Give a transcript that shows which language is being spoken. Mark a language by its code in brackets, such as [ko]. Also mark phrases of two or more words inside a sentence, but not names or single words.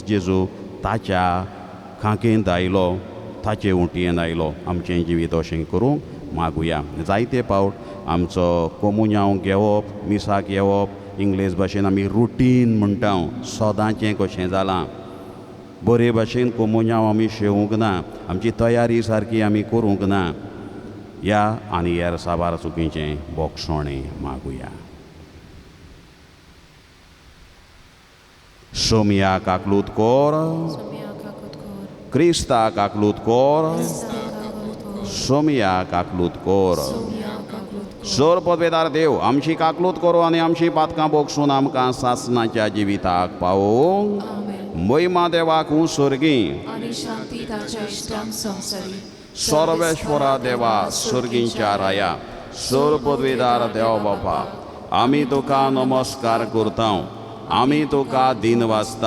[kok] जेजू ताच्या खांकेंत आयलो ताचे उंटयेन आयलो आमचें जिवीत अशें करूंक मागुया जायते फावट आमचो कोमुन्यांव घेवप मिसाक येवप इंग्लीश भाशेन आमी रुटीन म्हणटा सदांचें कशें जालां बरे भाशेन कोमुन्यांव आमी शेवूंक ना आमची तयारी सारकी आमी करूंक ना ह्या आनी हेर साबार चुकीचें बोगसोणें मागुया. Somia kaklut kor, Krista kaklut kor, Somia kaklut kor. सोर पदवेदार देव आमची काकलूत करो आनी आमची पातकां बोगसून आमकां सासणाच्या जिविताक पावोवंक महिमा देवाक सर्गी आनी शांती ताच्या इश्टांक संवसारी सर्वेश्वरा देवा सर्गींच्या राया सोर पदवेदार देव बापा आमी तुका नमस्कार करता आमी तुका दिन वाजता